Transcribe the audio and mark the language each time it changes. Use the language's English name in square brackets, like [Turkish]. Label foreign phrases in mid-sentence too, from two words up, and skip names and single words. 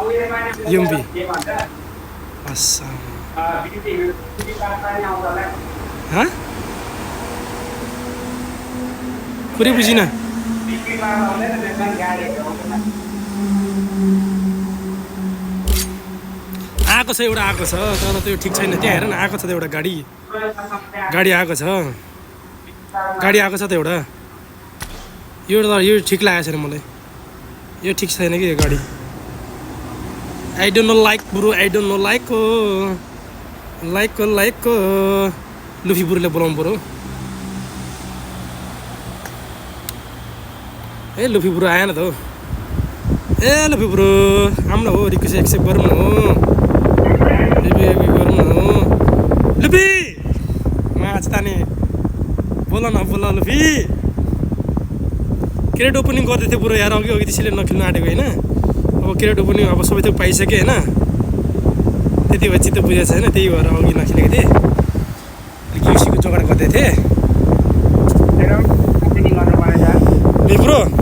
[Nepali] पुरै बुझिन आएको छ एउटा आएको छ तर त्यो ठिक छैन त्यहाँ हेर न आएको छ त एउटा गाडी आएको छ त एउटा यो ठिक लागेको छैन मलाई यो ठिक छैन कि यो गाडी [English] I don't know like bro I don't know like [Nepali] लुफी ब्रोले बोलाउनु पऱ्यो ए लुफी ब्रो आएन त हो ए लुफी ब्रो आउनु हो [English] request accept [Nepali] गरौँ न हो गरौँ न हो लुफी माछ ताने बोल न लुफी [English] crate opening [Nepali] गर्दै थियो ब्रो यार अघि त्यसैले नखेल्नु आँटेको होइन अब [English] crate opening [Nepali] अब सबै थोक पाइसक्यो होइन त्यति भए चित्त बुझेको छैन त्यही भएर अघि नखेलेको थिएँ अलिक युसीको जोगाड गर्दै थिएँ ब्रो